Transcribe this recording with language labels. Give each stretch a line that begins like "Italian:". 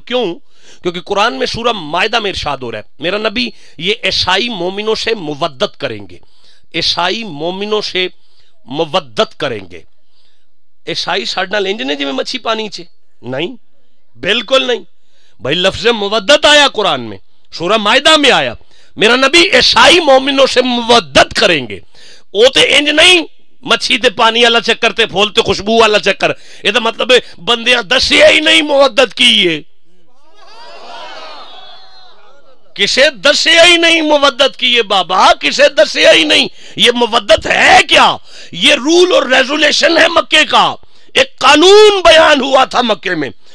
Urdu: کیوں؟ کیونکہ قرآن میں سورہ مائدہ میں ارشاد ہو رہا ہے میرا نبی یہ عیسائی مومنوں سے مودت کریں گے، عیسائی مومنوں سے مودت کریں گے.
Punjabi: عیسائی ساڈے نال انج نے جویں مچھی پانی چ نہیں، بالکل نہیں بھائی.
Urdu: لفظ مودت آیا قرآن میں، سورہ مائدہ میں آیا، میرا نبی عیسائی مومنوں سے مودت کریں گے.
Punjabi: وہ تے انج نہیں مچھی تے پانی والا چکر تے پھول تے خوشبو والا چکر. یہ تو مطلب بندیاں دسیا ہی نہیں مودت کی ہے، کسے دسیا ہی نہیں مودت کی ہے بابا، کسے دسیا ہی نہیں.
Urdu: یہ مودت ہے کیا؟ یہ رول اور ریزولیشن ہے مکے کا، ایک قانون بیان ہوا تھا مکے میں.